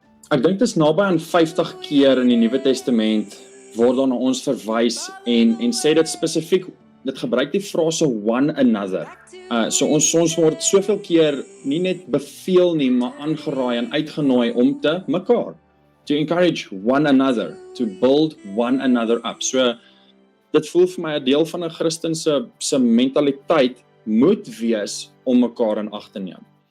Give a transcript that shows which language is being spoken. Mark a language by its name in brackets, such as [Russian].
[Afrikaans] Ek dink dit is naby aan 50 keer in die Nuwe Testament word daar na ons verwys en sê dit spesifiek, dit gebruik die frase [English] one another. [Afrikaans] So ons word soveel keer nie net beveel nie, maar aangeraai en uitgenooi om te mekaar. [English] To encourage one another, to build one another up. [Afrikaans] So dit voel vir my 'n deel van 'n Christen se mentaliteit moet wees om mekaar in ag te neem.